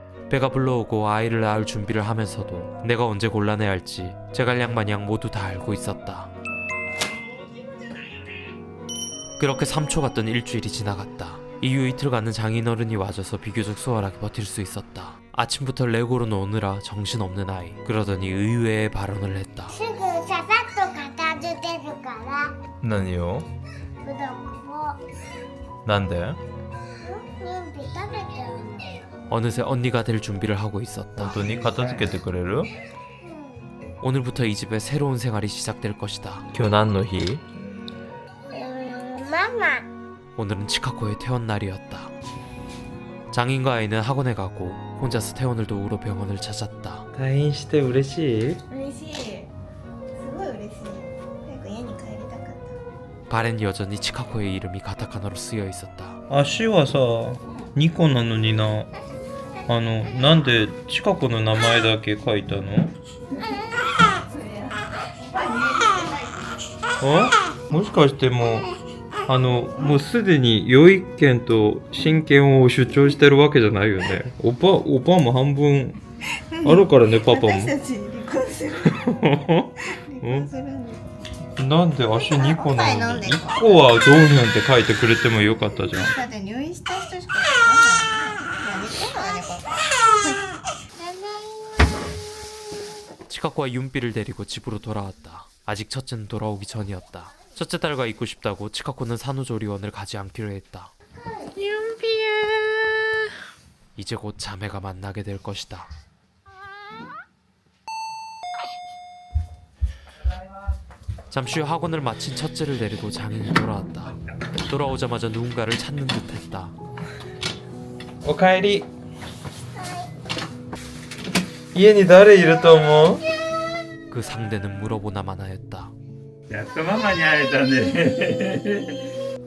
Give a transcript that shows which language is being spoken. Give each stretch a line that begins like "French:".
Korean: 배가 불러오고 아이를 낳을 준비를 하면서도 내가 언제 곤란해 할지 제갈량마냥 모두 다 알고 있었다. 그렇게 3초 같던 일주일이 지나갔다. 이후 이틀간은 장인어른이 와줘서 비교적 수월하게 버틸 수 있었다. 아침부터 레고로 노느라 정신없는 아이. 그러더니 의외의 발언을 했다.
Japanese: すぐささっと片付けるから。何を？うどんを。なんで？準備食べちゃうの。
Korean: 어느새 언니가 될 준비를 하고 있었다.
Japanese: 本当に片付けてくれる？
Korean: 오늘부터 이 집에 새로운 생활이 시작될 것이다.
Japanese: 今日何の日？ママ。
Korean: 오늘은 치카코의 퇴원날이었다. 장인과 아이는 학원에 가고 혼자서 퇴원을 도우러 병원을 찾았다.
Japanese: 退院して嬉しい？嬉しい。すごい嬉しい。早く家に帰りたかった。
Korean: 발엔 여전히 치카코의 이름이 가타카나로 쓰여 있었다.
Japanese: 足はさ2個なのにな。なんで近くの名前だけ書いたの？もしかしてもうすでに養育権と親権を主張してるわけじゃないよね。おばも半分あるからね、パパも。私たち離婚する離婚するんです。なんで足2個なのに飲んで 1個はどうなんて書いてくれてもよかったじゃん。だって入院した人しかわかんない。何言ってんのね、パパ。
Korean: 치카코와 윤비를 데리고 집으로 돌아왔다. 아직 첫째는 돌아오기 전이었다. 첫째 딸과 있고 싶다고 치카코는 산후조리원을 가지 않기로 했다. 윤비야. 이제 곧 자매가 만나게 될 것이다. 잠시 후 학원을 마친 첫째를 데리고 장인이 돌아왔다. 돌아오자마자 누군가를 찾는 듯했다.
Japanese: おかえり。家に誰いると思う？
Korean: 그 상대는 물어보나만 하였다.
Japanese: やっとママに会えたね。